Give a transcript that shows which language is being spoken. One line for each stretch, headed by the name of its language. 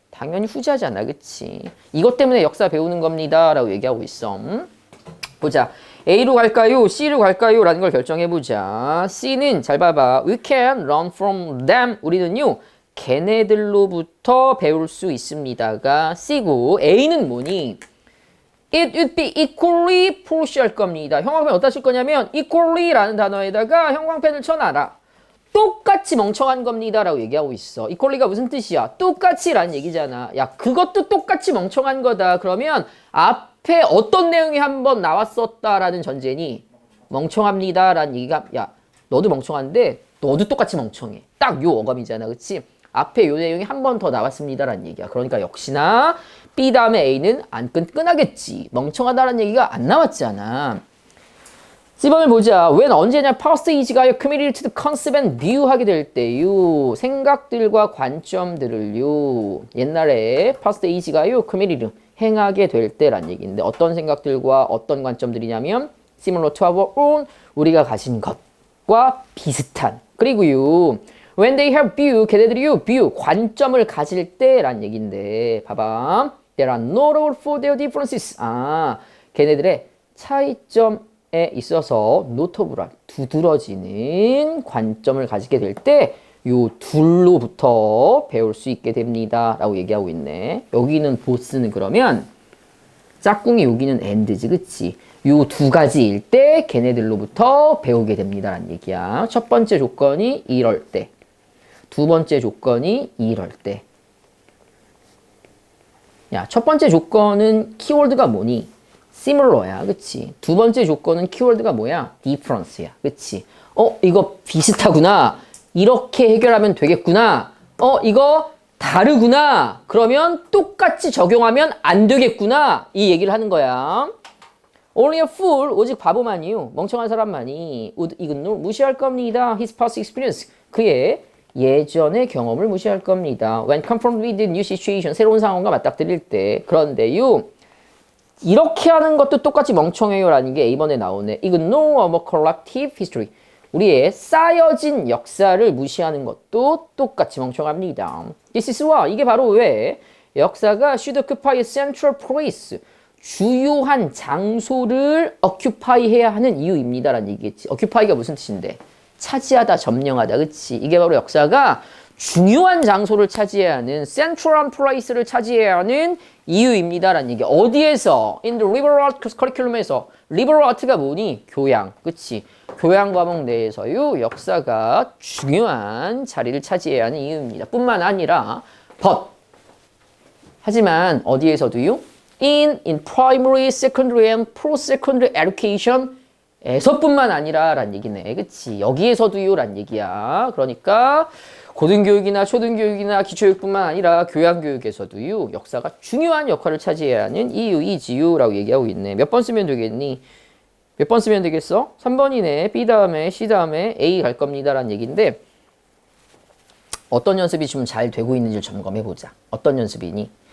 Korean: 당연히 후자잖아, 그치? 이것 때문에 역사 배우는 겁니다 라고 얘기하고 있어. 보자. A로 갈까요? C로 갈까요? 라는 걸 결정해보자. C는 잘 봐봐.
English: We can learn from them.
Korean: 우리는요, 걔네들로부터 배울 수 있습니다가 C고, A는 뭐니?
English: It would be equally foolish
Korean: 할 겁니다. 형광펜 어디다 쓸 거냐면 equally라는 단어에다가 형광펜을 쳐놔라. 똑같이 멍청한 겁니다 라고 얘기하고 있어. equally가 무슨 뜻이야? 똑같이 라는 얘기잖아. 야, 그것도 똑같이 멍청한 거다. 그러면 앞에 어떤 내용이 한번 나왔었다라는 전제니 멍청합니다 라는 얘기가, 야, 너도 멍청한데 너도 똑같이 멍청해. 딱 요 어감이잖아. 그치? 앞에 요 내용이 한 번 더 나왔습니다 라는 얘기야. 그러니까 역시나 B 다음에 A는 안 끈끈하겠지. 멍청하다라는 얘기가 안 나왔잖아. 10번을 보자. when 언제냐?
English: past is
Korean: 가요.
English: committed to the concept and view
Korean: 하게 될 때요. 생각들과 관점들을요. 옛날에
English: past is
Korean: 가요. committed 행하게 될 때란 얘기인데 어떤 생각들과 어떤 관점들이냐면
English: similar to our own
Korean: 우리가 가진 것과 비슷한. 그리고요.
English: when they have view
Korean: 걔네들이요. view 관점을 가질 때란 얘기인데 봐봐.
English: There are no rule for their differences.
Korean: 걔네들의 차이점에 있어서 노터블한 두드러지는 관점을 가지게 될 때 요 둘로부터 배울 수 있게 됩니다 라고 얘기하고 있네. 여기는 보스는 그러면 짝꿍이 여기는 and지, 그치? 요 두 가지일 때 걔네들로부터 배우게 됩니다 라는 얘기야. 첫 번째 조건이 이럴 때, 두 번째 조건이 이럴 때. 야, 첫 번째 조건은 키워드가 뭐니? similar야, 그치? 두 번째 조건은 키워드가 뭐야? difference야, 그치? 이거 비슷하구나. 이렇게 해결하면 되겠구나. 이거 다르구나. 그러면 똑같이 적용하면 안 되겠구나. 이 얘기를 하는 거야.
English: Only a fool,
Korean: 오직 바보만이요. 멍청한 사람만이
English: would ignore,
Korean: 무시할 겁니다.
English: His past experience,
Korean: 그의 예전의 경험을 무시할 겁니다.
English: When confronted with new situation,
Korean: 새로운 상황과 맞닥뜨릴 때. 그런데요, 이렇게 하는 것도 똑같이 멍청해요 라는 게 A번에 나오네.
English: Ignore our collective history.
Korean: 우리의 쌓여진 역사를 무시하는 것도 똑같이 멍청합니다.
English: This is why,
Korean: 이게 바로 왜 역사가
English: should occupy a central place.
Korean: 주요한 장소를 occupy 해야 하는 이유입니다 라는 얘기겠지. occupy가 무슨 뜻인데? 차지하다, 점령하다, 그치? 이게 바로 역사가 중요한 장소를 차지해야 하는
English: central place
Korean: 를 차지해야 하는 이유입니다 라는 얘기. 어디에서?
English: In the liberal arts curriculum에서.
Korean: liberal art가 뭐니? 교양, 그치? 교양 과목 내에서요, 역사가 중요한 자리를 차지해야 하는 이유입니다. 뿐만 아니라 but 하지만 어디에서도요?
English: in primary, secondary and post-secondary education
Korean: 에서뿐만 아니라 란 얘기네. 그치? 여기에서도요 란 얘기야. 그러니까 고등교육이나 초등교육이나 기초교육뿐만 아니라 교양교육에서도요 역사가 중요한 역할을 차지해야 하는 이유이지요 라고 얘기하고 있네. 몇 번 쓰면 되겠니? 몇 번 쓰면 되겠어? 3번이네. B 다음에 C 다음에 A 갈 겁니다 라는 얘기인데 어떤 연습이 좀 잘 되고 있는지를 점검해보자. 어떤 연습이니?